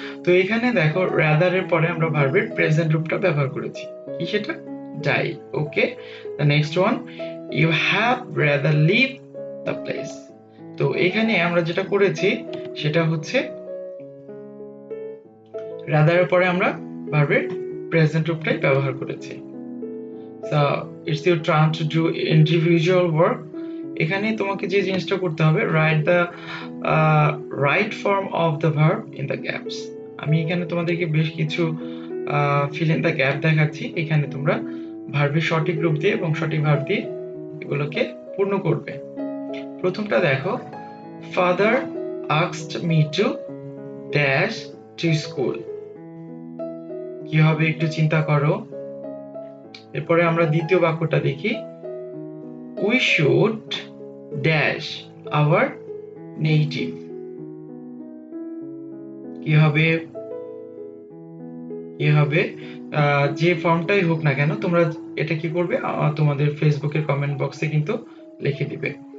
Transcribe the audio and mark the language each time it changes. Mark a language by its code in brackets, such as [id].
[bn] তো এখানে দেখো, রাদার এর পরে আমরা ভার্বের প্রেজেন্ট রূপটা ব্যবহার করেছি, কি সেটা, die. [en] Okay, the next one, you have rather leave the place. [bn] তো এখানে আমরা যেটা করেছি সেটা হচ্ছে রাদার এর পরে আমরা ভার্বের প্রেজেন্ট রূপটাই ব্যবহার করেছি। [en] So it's your turn to do individual work. [bn] এখানে তোমাকে যে জিনিসটা করতে হবে, [en] write the right form of the verb in the gaps. [bn] আমি এখানে তোমাদেরকে বেশ কিছু [en] fill in the gap [bn] দেখাচ্ছি, এখানে তোমরা ভার্বের সঠিক রূপ দিয়ে এবং সঠিক ভার্ব দিয়ে এগুলোকে পূর্ণ করবে। প্রথমটা দেখো, [en] father asked me to dash to school। [bn] কি হবে একটু চিন্তা করো। এরপরে আমরা দ্বিতীয় বাক্যটা দেখি, [en] we should dash our native। [bn] কি হবে, যে ফর্মটাই হোক না কেন তোমরা এটা কি করবে, তোমাদের ফেসবুকের কমেন্ট বক্সে কিন্তু লিখে দিবে।